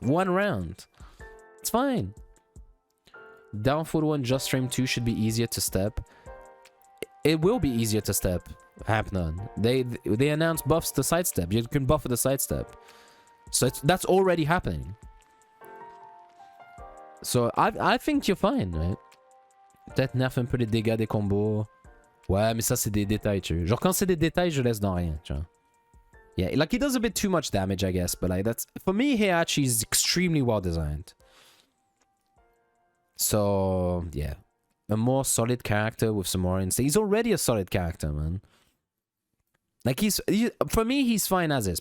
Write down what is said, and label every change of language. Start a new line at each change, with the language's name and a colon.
English: 1 round. It's fine. Down foot 1, just frame 2 should be easier to step. It will be easier to step. Happening. They announced buffs to sidestep. You can buff with the sidestep. So that's already happening. So I think you're fine, right?
French: Peut-être nerf un peu les dégâts des combos. Ouais, mais ça c'est des détails, tu vois. Genre quand c'est des détails, je laisse dans rien, tu vois.
English: Yeah, like he does a bit too much damage, I guess, but like that's for me, Heihachi is extremely well designed. So, yeah. A more solid character with some more instinct. He's already a solid character, man. Like, for me, he's fine as is.